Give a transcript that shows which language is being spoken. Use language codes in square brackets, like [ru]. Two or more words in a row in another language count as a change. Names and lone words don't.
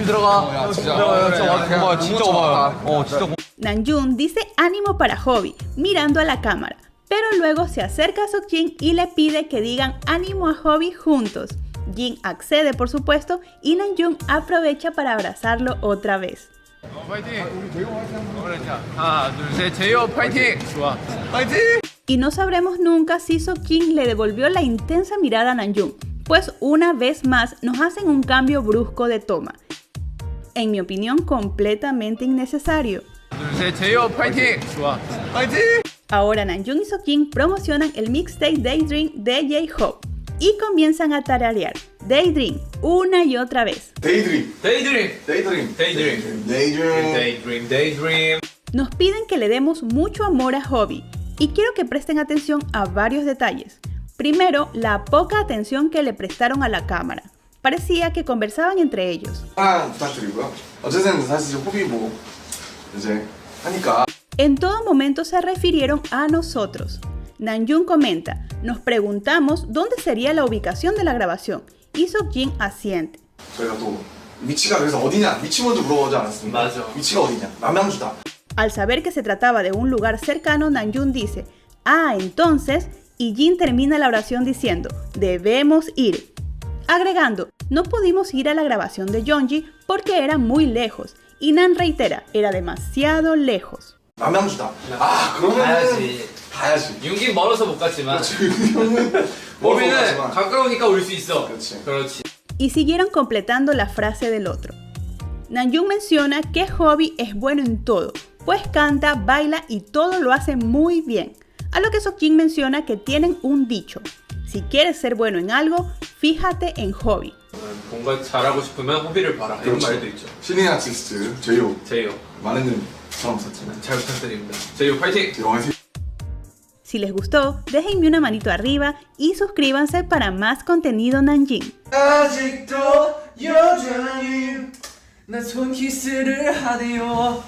[es] Namjoon dice ánimo para Hobi, mirando a la cámara, pero luego se acerca a Seokjin y le pide que digan ánimo a Hobi juntos. Jin accede, por supuesto, y Namjoon aprovecha para abrazarlo otra vez. [ko] 파이팅! 하나, 둘, 셋, 제이홉 파이팅! 좋아. 파이팅! [es] Y no sabremos nunca si Seokjin le devolvió la intensa mirada a Namjoon, pues una vez más nos hacen un cambio brusco de toma. En mi opinión, completamente innecesario. [ko] 제이홉 파이팅! 좋아. 파이팅! [es] Ahora Namjoon y Seokjin promocionan el mixtape Daydream de J-Hope y comienzan a tararear Daydream una y otra vez. [ko] 데이드림. 데이드림! 데이드림. 데이드림. 데이드림. 데이드림, 데이드림. [es] Nos piden que le demos mucho amor a Hobby y quiero que presten atención a varios detalles. Primero, la poca atención que le prestaron a la cámara. Parecía que conversaban entre ellos. [ko] 부탁드리고요. 어쨌든 사실 호비 뭐 이제 하니까. [es] En todo momento se refirieron a nosotros. Namjoon comenta, nos preguntamos dónde sería la ubicación de la grabación y Seokjin asiente. [ko] 저희가 또 위치가 그래서 어디냐? 위치 먼저 물어보지 않았습니까? 맞아. 위치가 어디냐? 남양주다. [es] Al saber que se trataba de un lugar cercano, Namjoon dice, entonces, y Jin termina la oración diciendo, debemos ir. Agregando, no pudimos ir a la grabación de Yeonji porque era muy lejos. Y Nan reitera, era demasiado lejos. [ko] 남양주다. 그러면 가야지. 가야지. 윤긴 멀어서 못 갔지만 우리는 우리는 가까우니까 올 수 있어. 그렇지. 그렇지. [es] Y siguieron completando la frase del otro. Namjoon menciona que Hobby es bueno en todo, pues canta, baila y todo lo hace muy bien. A lo que Seokjin menciona que tienen un dicho. Si quieres ser bueno en algo, fíjate en Hobby. [ko] 뭔가 잘하고 싶으면 호비를 봐라. 이런 말도 있죠. 신인 아티스트 제이홉. 제이홉. 많은 사람 썼지만 잘 부탁드립니다. 제이홉 파이팅! 제이홉. [es] Si les gustó, déjenme una manito arriba y suscríbanse para más contenido Nanjing. [ko] 아직도 여전히 나 손키스를 하네요.